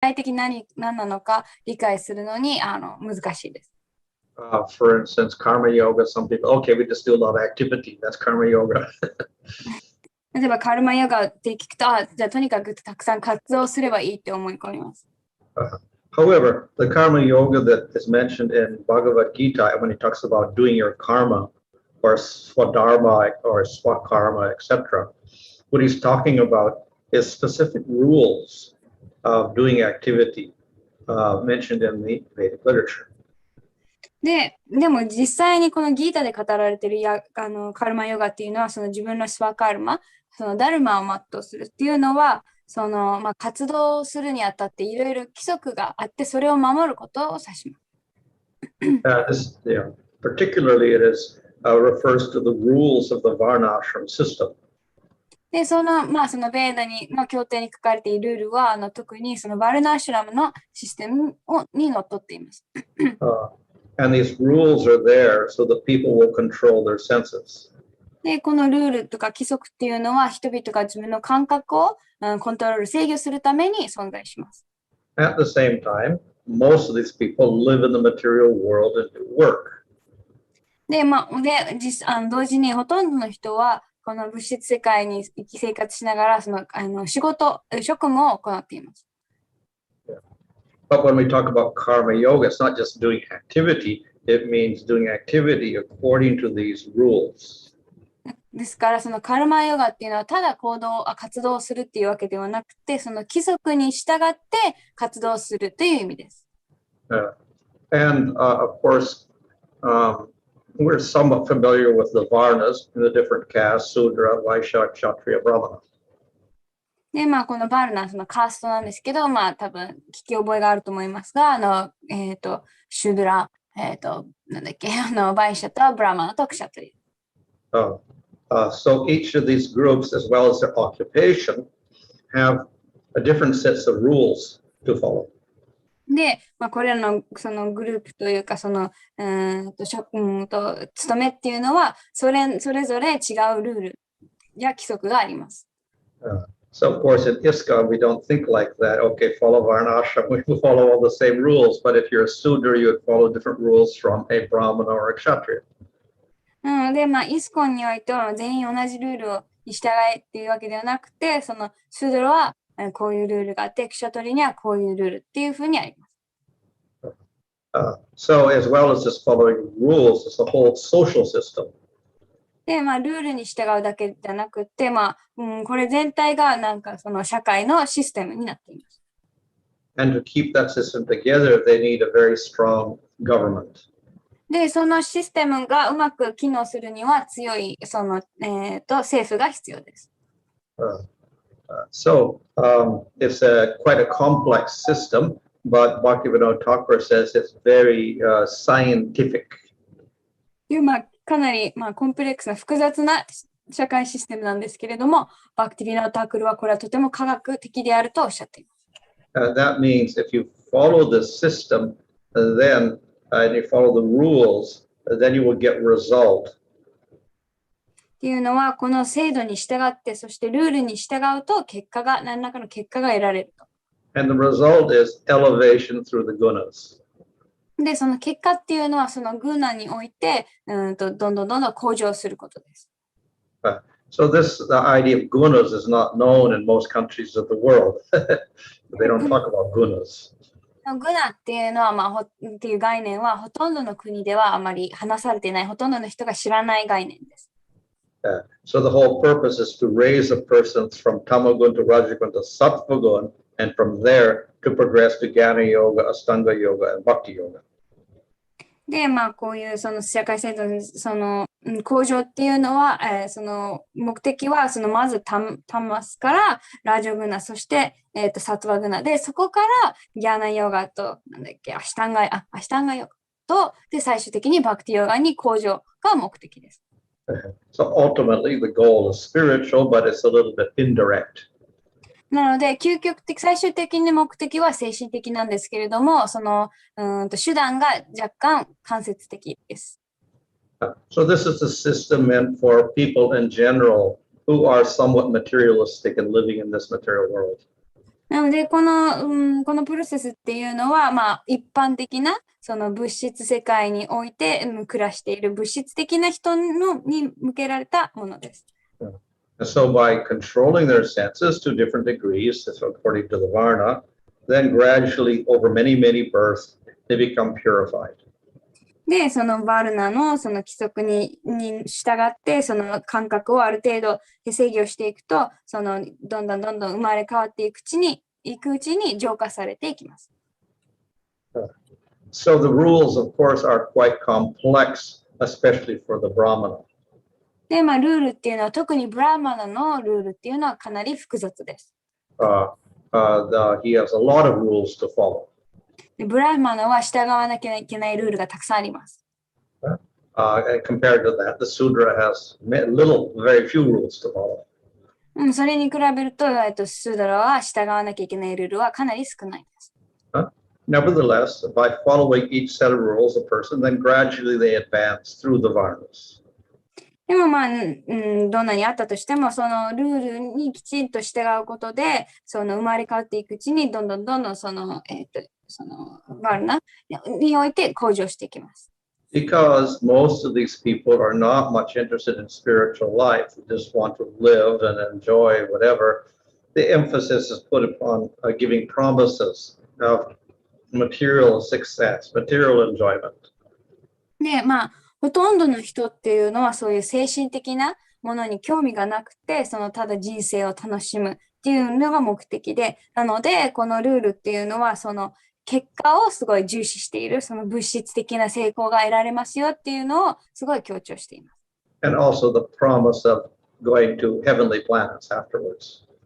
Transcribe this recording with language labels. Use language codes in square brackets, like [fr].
[ja] 界的に何なのか理解するのに難しいです。 [en] For instance, karma yoga, some people, okay, we just do a lot of activity. That's karma yoga. [ja] 例えばカルマヨガって聞くと、じゃあとにかくたくさん活動すればいいって思い込みます。 [en] However, the karma yoga that is mentioned in Bhagavad Gita, when he talks about doing your karma, or swadharma, or swakarma, etc., what he's talking about is specific rules of doing activity mentioned in the Vedic literature. [ja] でも実際にこのギータで語られているカルマヨガっていうのは、その自分のスワカルマ、そのダルマを全うするっていうのは、その活動するにあたっていろいろ規則があって、それを守ることを指します。 [en] Particularly it refers to the rules of the Varnashram system. [ja] で、そのベーダの経典に書かれているルールは、特にそのバルナーシュラムのシステムにのっとっています。 [en] And these rules are there so that people will control their senses. [ja] で、このルールとか規則っていうのは、人々が自分の感覚をコントロール、制御するために存在します。 [en] At the same time, most of these people live in the material world and do work. [ja] で、同時にほとんどの人は、この物質世界に生活しながら、その職務を行っています。 [en] But when we talk about karma yoga, it's not just doing activity, it means doing activity according to these rules. [ja] ですから、そのカルマヨガっていうのは、ただ活動するっていうわけではなくて、その規則に従って活動するという意味です。 [en] And of course, we're somewhat familiar with the Varnas in the different castes, Sudra, Vaishya, Kshatriya, Brahmana. [ja] で、このバルナ、そのカーストなんですけど、多分聞き覚えがあると思いますが、シュドラ、なんだっけ、バイシャとブラマナとクシャトリ。 [en] So each of these groups, as well as their occupation, have a different sets of rules to follow. [ja] で、これらのそのグループというか、その職務と務めっていうのは、それぞれ違うルールや規則があります。 [en] So of course in ISKCON we don't think like that. Okay, follow Varnashram, we follow all the same rules. But if you're a Sudra, you would follow different rules from a Brahmana or a Kshatriya. [ja] で、イスコンにおいては全員同じルールに従えっていうわけではなくて、そのシュドラはこういうルールがあって、クシャトリにはこういうルールっていうふうにあります。 [en] So as well as just following rules, it's the whole social system. [ja] で、ルールに従うだけじゃなくて、これ全体がなんかその社会のシステムになっています。 [en] And to keep that system together, they need a very strong government. [ja] で、そのシステムがうまく機能するには強いその、政府が必要です。 [en] So it's quite a complex system, but Bhaktivinoda Thakur says it's very scientific. [ja] かなり、コンプレックスな複雑な社会システムなんですけれども、バクティビノータークルはこれはとても科学的であるとおっしゃっています。 [en] That means if you follow the system, then and you follow the rules, then you will get result. [ja] っていうのは、この制度に従って、そしてルールに従うと何らかの結果が得られると。 [en] And the result is elevation through the gunas. [ja] で、その結果っていうのは、そのグーナにおいて、どんどん向上することです。 [en] So the idea of gunas is not known in most countries of the world. They don't talk about gunas. [ja] グナっていうのは、っていう概念は、ほとんどの国ではあまり話されていない、ほとんどの人が知らない概念です。 [en] So the whole purpose is to raise a person from tamagun to rajagun to sattvagun, and from there to progress to jnana yoga, astanga yoga, and bhakti yoga. [ja] で、こういうその社会制度のその向上っていうのは、その目的はそのまずタマスからラジオグナ、そして、サトワグナで、そこからギャーナヨガと、アシタンガヨガと、で、最終的にバクティヨガに向上が目的です。 [en] So ultimately the goal is spiritual, but it's a little bit indirect. [ja] なので、最終的に目的は精神的なんですけれども、その手段が若干間接的です。 [en] So this is a system meant for people in general who are somewhat materialistic and living in this material world. [ja] なので、このプロセスっていうのは、まあ、一般的な、その物質世界において、暮らしている物質的な人に向けられたものです。 [en] And so by controlling their senses to different degrees, according to the Varna, then gradually over many, many births, they become purified. [ja] で、そのバルナのその規則に従って、その感覚をある程度制御していくと、そのどんどん生まれ変わっていくうちに浄化されていきます。 [en] So the rules, of course, are quite complex, especially for the Brahmana. [ja] で、まあ、ルールっていうのは、特にブラーマナのルールっていうのはかなり複雑です。 [en] He has a lot of rules to follow. [ja] でブラーマナは従わなきゃいけないルールがたくさんあります。 [en] And compared to that, the Sudra has very few rules to follow. [ja] それに比べると、スーダラは従わなきゃいけないルールはかなり少ないです。 [en] Nevertheless, by following each set of rules, a person then gradually they advance through the varnas. [ja] でもまあ、どんなにあったとしても、そのルールにきちんと従うことで、その生まれ変わっていくうちに、どんどんその、バルナにおいて向上していきます。 [en] Because most of these people are not much interested in spiritual life, they just want to live and enjoy whatever. The emphasis is put upon giving promises of material success, material enjoyment. [ja] で、まあ、ほとんどの人っていうのはそういう精神的なものに興味がなくて、そのただ人生を楽しむっていうのが目的で、なので、このルールっていうのは、その結果をすごい重視している、その物質的な成功が得られますよっていうのをすごい強調しています。 [en] And also the promise of going to heavenly planets afterwards.